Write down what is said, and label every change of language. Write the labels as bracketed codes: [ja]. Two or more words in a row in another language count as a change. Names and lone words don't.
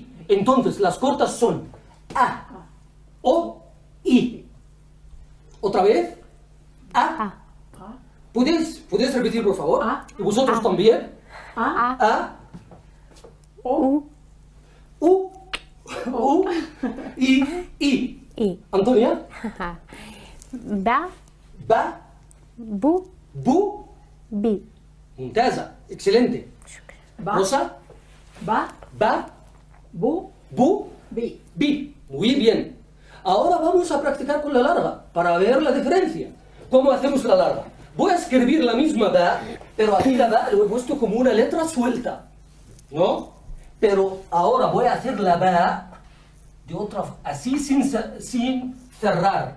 [es] Entonces, las cortas son A, O, I. Otra vez, A. ¿Puedes repetir, por favor? ¿Y vosotros también? A. U. I. Antonia? [ar] Ba. Bu. Bi. Mumtaza, [es] excelente. Rosa? [ar] Ba. Bu. Bi. [es] Muy bien. Ahora vamos a practicar con la larga para ver la diferencia. ¿Cómo hacemos la larga? Voy a escribir la misma ba, pero aquí la ba lo he puesto como una letra suelta, ¿no? Pero ahora voy a hacer la ba de otra así sin cerrar.